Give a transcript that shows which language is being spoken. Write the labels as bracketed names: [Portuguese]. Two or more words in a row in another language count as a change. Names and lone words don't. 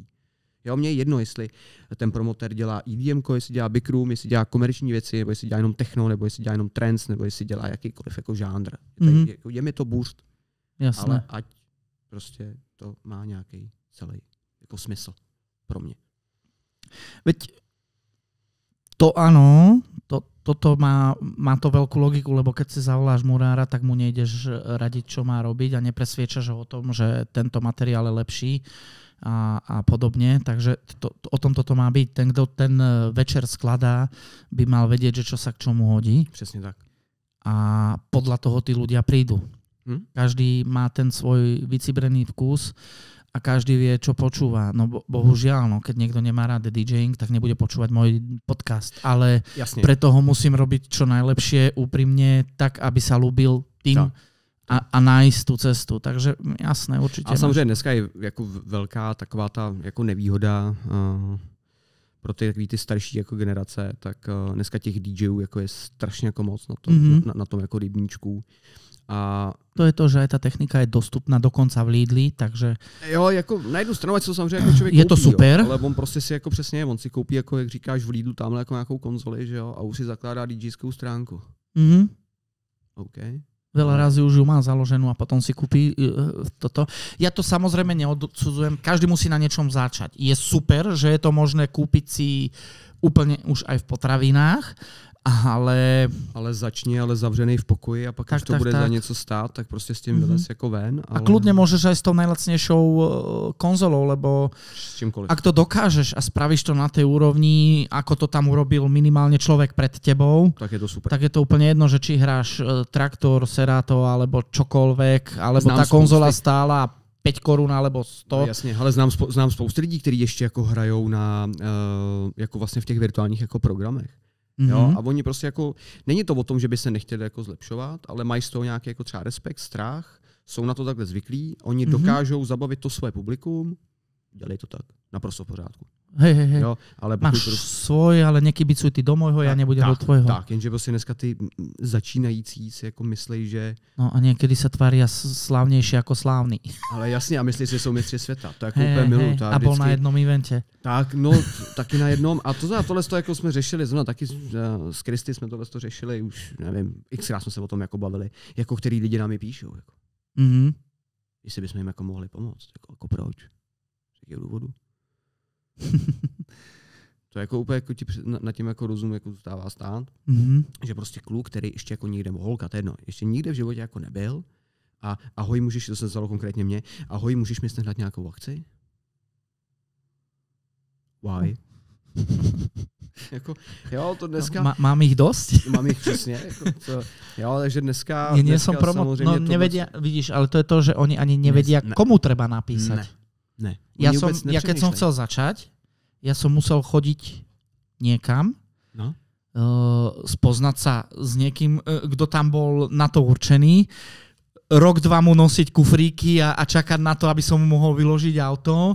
[Czech] Jo, mně je jedno, jestli ten promotér dělá EDM, jestli dělá [English] big room, [Czech] jestli dělá komerční věci, nebo jestli dělá jenom techno, nebo jestli dělá jenom trance, nebo jestli dělá jakýkoliv jako žánr. Je mi to bůřt, ale ať prostě to má nějaký celý jako smysl pro mě. [Slovak] Veď to áno, toto má to veľkú logiku, lebo keď si zavoláš murára, tak mu nejdeš radiť, čo má robiť a nepresviečaš ho o tom, že tento materiál je lepší a podobne. Takže o tom toto má byť. Ten, kto ten večer skladá, by mal vedieť, že čo sa k čomu hodí. [Czech] Přesne tak. [Slovak] A podľa toho tí ľudia prídu. Každý má ten svoj vycibrený vkus a každý vie, čo počúva. No bohužiaľ, no, keď niekto nemá rád DJing, tak nebude počúvať môj podcast. Ale preto ho musím robiť čo najlepšie, úprimne, tak, aby sa ľúbil tým a nájsť tú cestu. Takže jasné, určite. A [Czech] samozřejmě dneska je jako velká taková ta jako nevýhoda pro ty starší jako generace, tak dneska těch DJů jako je strašně jako moc na tom jako rybníčku. [Slovak] A to je to, že aj tá technika je dostupná dokonca v Lidli, takže... [Czech] Jo, jako na jednu stranu, ať to samozřejmě jako člověk je to koupí, super. Jo, ale on prostě si jako přesně, on si koupí, jako jak říkáš, v Lidlu tamhle jako nějakou konzoli, že jo, a už si zakládá DJskou stránku. OK. [Slovak] Veľa razy už ju má založenú a potom si kúpi toto. Ja to samozrejme neodsudzujem, každý musí na niečom začať. Je super, že je to možné kúpiť si úplne už aj v potravinách, ale [Czech] začni zavřený v pokoji a pak když to bude za něco stát, tak prostě s tím vylez jako ven. Ale... [Slovak] A kľudne môžeš aj s tou najlacnejšou konzolou, lebo ak to dokážeš a spravíš to na tej úrovni, ako to tam urobil minimálne človek pred tebou, tak je to super. Tak je to úplne jedno, že či hráš Traktor, Serato alebo čokoľvek, alebo tá konzola stála 5 korun alebo 100. [Czech] Jasně, ale znám spoustu lidí, kteří ještě jako hrajou na jako vlastně v těch virtuálních jako programech. Jo? A oni prostě jako, není to o tom, že by se nechtěli jako zlepšovat, ale mají z toho nějaký jako třeba respekt, strach, jsou na to takhle zvyklí, oni dokážou zabavit to své publikum, dělej to tak, naprosto v pořádku. [Slovak] Hej. [Czech] Jo, ale [Slovak] máš svoj, ale nekybicuj ty do môjho, ja nebudem do tvojho. [Czech] Tak, jenže prostě dneska ty začínající si jako myslí, že... [Slovak] No a niekedy sa tvária slávnejšie ako slávny. [Czech] Ale jasně, a myslí si, že jsou mistři světa. To jako úplně miluju. [Slovak] A bol na jednom evente. [Czech] Tak, no, taky na jednom. A tohle jako jsme řešili, zrovna taky s Kristy jsme tohle řešili, už nevím, xkrát jsme se o tom jako bavili, jako který lidi nám je píšou. Jako. Jestli bychom jim jako mohli pomoct. Jako proč? Z jakého důvodu? To jako úplně jako nad tím jako rozum jako zůstává stát, že prostě kluk, který ještě jako nikde, holka, to je jedno, ještě nikde v životě jako nebyl a ahoj, můžeš, to se stalo konkrétně mě, ahoj, můžeš mi snad nějakou akci? Why? Jako, jo, to dneska... [Slovak] Mám ich dosť? [Czech] Mám ich přesně. Jako to, jo, takže dneska... [Slovak] Nie som no nevedia, vidíš, ale to je to, že oni ani nevedia, komu treba napísať. [Czech] Ne. [Slovak] Ja keď som chcel začať, ja som musel chodiť niekam, spoznať sa s niekým, kto tam bol na to určený, rok, 2 mu nosiť kufríky a čakať na to, aby som mu mohol vyložiť auto.